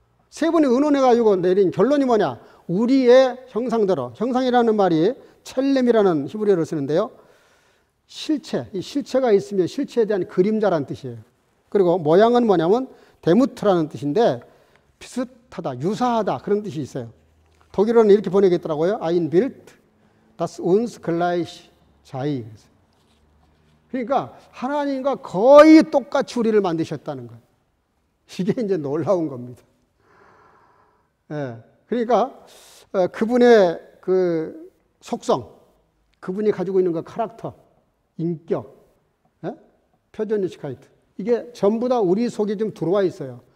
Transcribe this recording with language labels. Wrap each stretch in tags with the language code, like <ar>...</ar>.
<ko>세 분이 의논해가지고 내린 결론이 뭐냐? 우리의 형상대로. 형상이라는 말이 첼렘이라는 히브리어를 쓰는데요. 실체, 이 실체가 있으면 실체에 대한 그림자라는 뜻이에요. 그리고 모양은 뭐냐면 데무트라는 뜻인데 비슷하다, 유사하다 그런 뜻이 있어요. 독일어는 이렇게 번역했더라고요.</ko> <de>Ein Bild, das uns gleich sei.</de> <ko>그러니까 하나님과 거의 똑같이 우리를 만드셨다는 거예요. 이게 이제 놀라운 겁니다. 예, 그러니까 그분의 그 속성, 그분이 가지고 있는 그 카락터, 인격, 표현의식하이트, 이게 전부 다 우리 속에 좀 들어와 있어요.</ko>